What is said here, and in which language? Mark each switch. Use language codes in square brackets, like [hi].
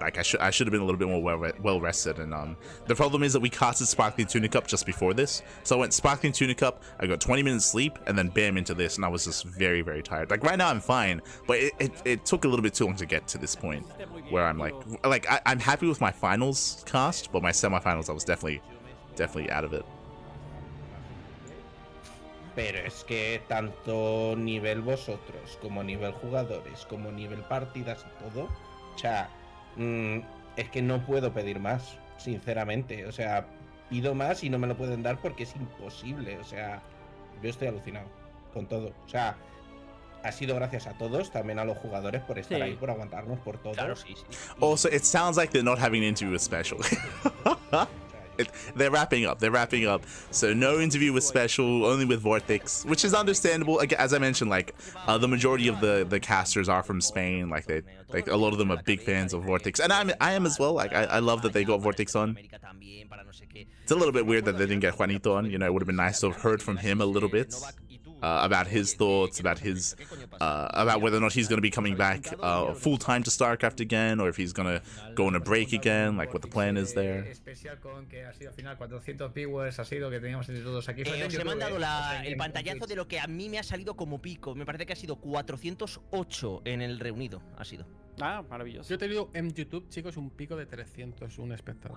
[en] Like I should have been a little bit more well rested. And the problem is that we casted Sparkling Tuna Cup just before this, so I went Sparkling Tuna Cup. I got 20 minutes sleep and then bam into this, and I was just very tired. Like right now I'm fine, but it took a little bit too long to get to this point where I'm like I'm happy with my finals cast, but my semifinals I was definitely out of it. [es] pero es que tanto nivel vosotros, como nivel jugadores, como nivel partidas y todo, o sea, es que no puedo pedir más, sinceramente. O sea, pido más y no me lo pueden dar porque es imposible. O sea, yo estoy alucinado con todo. O sea, ha sido gracias a todos, también a los jugadores por estar ahí, por aguantarnos, por todo. Claro, sí. [en] Also, it sounds like they're not having an interview with SpeCial. They're wrapping up. So no interview with SpeCial, only with VortiX, which is understandable. As I mentioned, like the majority of the casters are from Spain. Like a lot of them are big fans of VortiX, and I am as well. Like I love that they got VortiX on. It's a little bit weird that they didn't get Juanito on. You know, it would have been nice to have heard from him a little bit. About his thoughts, about whether or not he's going to be coming back full time to StarCraft again, or if he's going to go on a break again, like what the plan is there. [es] SpeCial con que ha sido al final 400 viewers, ha sido que teníamos entre todos aquí. Os he mandado el pantallazo de lo que a mí me ha salido como pico. Me parece que ha sido 408 en el reunido. Ha sido. Ah, maravilloso. Yo te digo en YouTube, chicos, un pico de 301 espectadores.